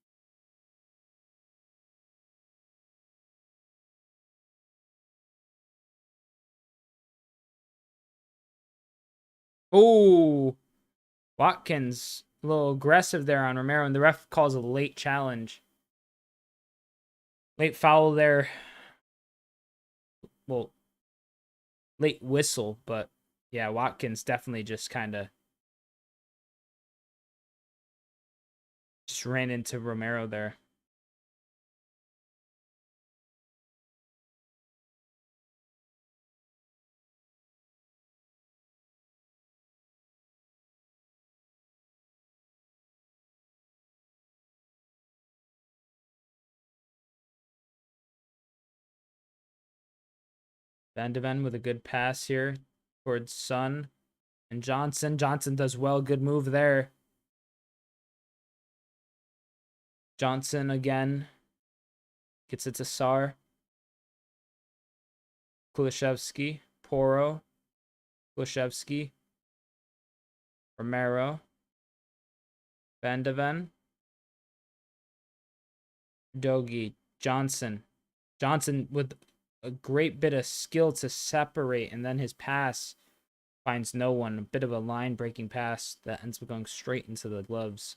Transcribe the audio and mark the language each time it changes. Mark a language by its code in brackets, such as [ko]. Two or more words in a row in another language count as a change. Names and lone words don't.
[en] Oh, Watkins a little aggressive there on Romero, and the ref calls a late challenge. Late foul there. Well, late whistle, but yeah, Watkins definitely just kind of just ran into Romero there. Van de Ven with a good pass here towards Son and Johnson. Johnson does well. Good move there. Johnson again. Gets it to Sar. Kulishevsky. Poro. Kulishevsky. Romero. Van de Ven. Dogi. Johnson. Johnson with a great bit of skill to separate, and then his pass Finds no one. A bit of a line breaking pass that ends up going straight into the gloves.